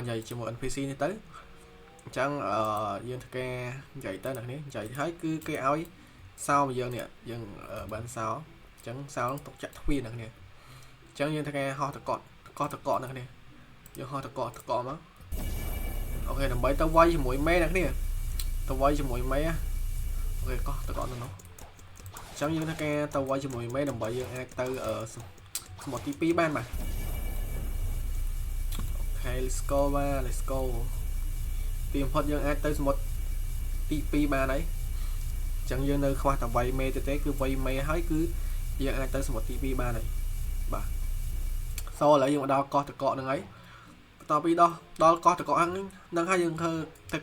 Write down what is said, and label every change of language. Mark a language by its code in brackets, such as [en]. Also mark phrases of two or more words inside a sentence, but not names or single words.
[km] និយាយជាមួយ NPC នេះទៅអញ្ចឹងយើងធ្វើការនិយាយទៅអ្នកនេះនិយាយហើយគឺគេឲ្យសោមកយើងនេះយើងបានសោអញ្ចឹងសោនឹងទុកចាក់ទ្វារអ្នកនេះអញ្ចឹងយើងធ្វើការហោះតកអ្នកនេះយើងហោះតកមកអូខេដើម្បីទៅវាយជាមួយមេអ្នកនេះទៅវាយជាមួយមេអូខេកោះតកនោះអញ្ចឹងយើងធ្វើការទៅវាយជាមួយមេដើម្បីយើងអាចទៅសមុទ្រទី2បានបាទ អូខេ [en] let's go [km] បាទ [en] let's go [km] ពីបំផុតយើងអាចទៅសមុទ្រទី2បានហើយអញ្ចឹងយើងនៅខ្វះតែវាយមេទេគឺវាយមេហើយគឺយើង អាចទៅសមុទ្រទី2បានហើយបាទសូឥឡូវយើងមកដល់កោះតកហ្នឹងហើយបន្ទាប់ពីដល់កោះតកហ្នឹងហើយយើងធ្វើ